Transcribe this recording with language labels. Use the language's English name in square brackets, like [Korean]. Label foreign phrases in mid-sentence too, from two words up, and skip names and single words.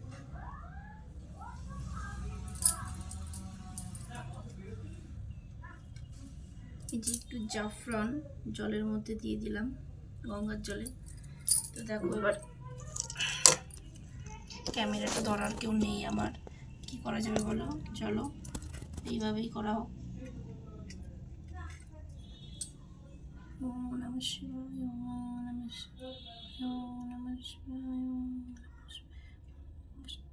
[Bangla] এই যে একটু জাফরান জলের মধ্যে দিয়ে দিলাম, গঙ্গার জলে। তো দেখো, এবার ক্যামেরাটা ধরার কেউ নেই আমার, কি করা যাবে বলো? চলো এইভাবেই করা হোক। [Sanskrit] ওম নমঃ শিবায়, ওম নমঃ শিবায়, ওম নমঃ শিবায়, ওম নমঃ শিবায়।